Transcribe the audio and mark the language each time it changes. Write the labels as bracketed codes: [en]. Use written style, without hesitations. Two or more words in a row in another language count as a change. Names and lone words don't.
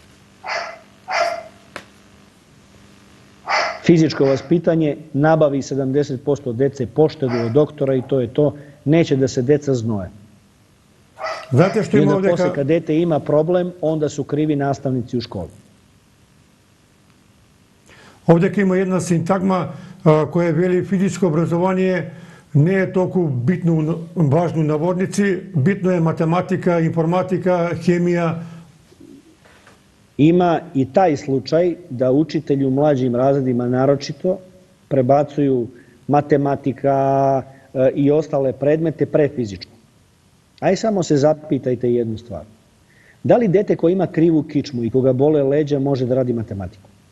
[sr] Fizičko vaspitanje nabavi 70% dece poštedu od doktora i to je to. Neće da se deca znoje. Znate što I ima onda ovdje... posle kad dete ima problem, onda su krivi nastavnici u školi. Ovdje ima jedna sintagma koja veli [mk] физичко образование не е толку битно важно наводници, битно е математика, информатика, хемија. [sr] Ima i taj slučaj da učitelji u mlađim razredima naročito prebacuju matematika i ostale predmete pre fizičko. Aj samo se zapitajte jednu stvar. Da li dete koje ima krivu kičmu i koga bole leđa može da radi matematiku?